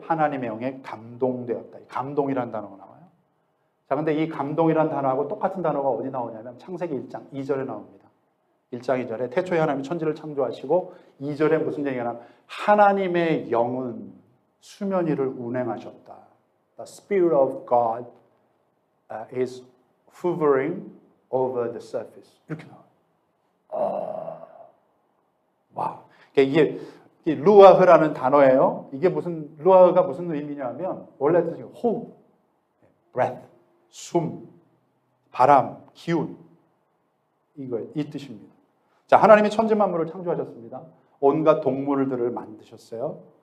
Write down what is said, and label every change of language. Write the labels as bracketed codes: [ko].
[ko] 하나님의 영에 감동되었다. 감동이라는 단어가 나와요. 자, 근데 이 감동이라는 단어하고 똑같은 단어가 어디 나오냐면 창세기 1장 2절에 나옵니다. 1장 2절에 태초에 하나님이 천지를 창조하시고 2절에 무슨 얘기가 나면 하나님의 영은 수면 위를 운행하셨다. [en] The Spirit of God is hovering over the surface. [ko] 이렇게 나와요. 와, 이게 루아흐라는 단어예요. 이게 루아흐가 무슨 의미냐면 원래 뜻이 호흡, breath, 숨, 바람, 기운, 이 뜻입니다. 자, 하나님이 천지 만물을 창조하셨습니다. 온갖 동물들을 만드셨어요.